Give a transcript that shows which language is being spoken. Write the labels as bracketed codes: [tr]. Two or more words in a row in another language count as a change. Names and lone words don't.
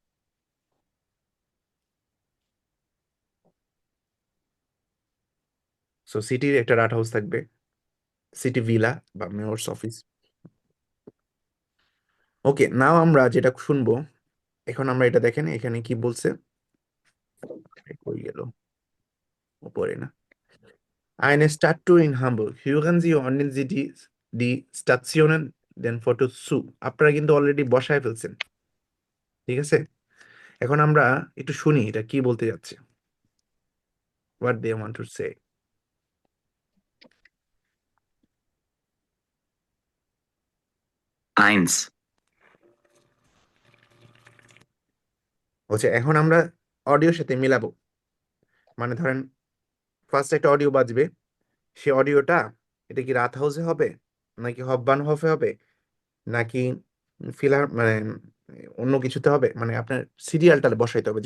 [bn] সো সিটির একটা রাট হাউস থাকবে, [en] city villa [bn] বা [en] mayor's office. okay, now [bn] আমরা যেটা শুনবো এখন, আমরা এটা দেখেন এখানে কি বলছে। কই গেল? উপরে না। [de] Eine Stadttour in Hamburg. Hören Sie ordnen Sie die Stationen den Fotos zu. [bn] আপনারা কিন্তু অলরেডি বসায় ফেলছেন। ঠিক আছে, এখন আমরা একটু শুনি এটা কি বলতে যাচ্ছে। [en] What they want to say. [de] Eins, [bn] বলছে এখন আমরা অডিওর সাথে মিলাবো। মানে ধরেন ফার্স্ট একটা অডিও বাজবে, সে অডিওটা এটা কি রাত হাউসে হবে, নাকি হববান হফে হবে, নাকি ফিলার মানে অন্য কিছুতে হবে, মানে আপনার সিরিয়ালটা বসাইতে হবে।